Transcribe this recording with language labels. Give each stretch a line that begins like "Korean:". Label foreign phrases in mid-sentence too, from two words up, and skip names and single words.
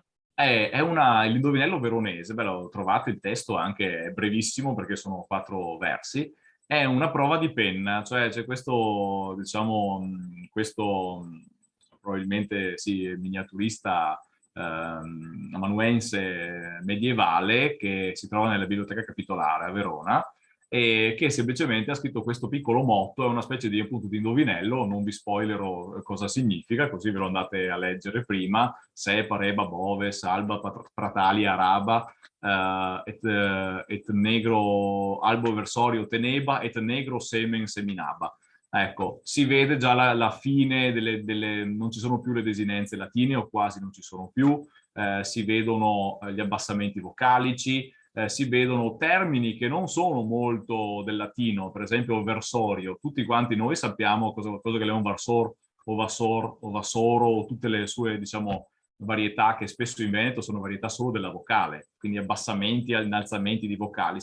Italian: È l'indovinello veronese, beh, l'ho trovato, il testo anche è brevissimo perché sono 4 versi, è una prova di penna, cioè c'è questo, diciamo, probabilmente sì, miniaturista amanuense medievale che si trova nella biblioteca capitolare a Verona e che semplicemente ha scritto questo piccolo motto, è una specie di, appunto, di indovinello, non vi spoilerò cosa significa, così ve lo andate a leggere prima,
Latin: se pareba boves, alba pratalia araba, et negro albo versorio teneba, et negro semen seminaba.
Italian: Ecco, si vede già la fine non ci sono più le desinenze latine o quasi non ci sono più, si vedono gli abbassamenti vocalici, si vedono termini che non sono molto del latino, per esempio versorio. Tutti quanti noi sappiamo cosa che è un varsor o vassor o vassoro o tutte le sue, diciamo, varietà che spesso in Veneto sono varietà solo della vocale, quindi abbassamenti e innalzamenti di vocali.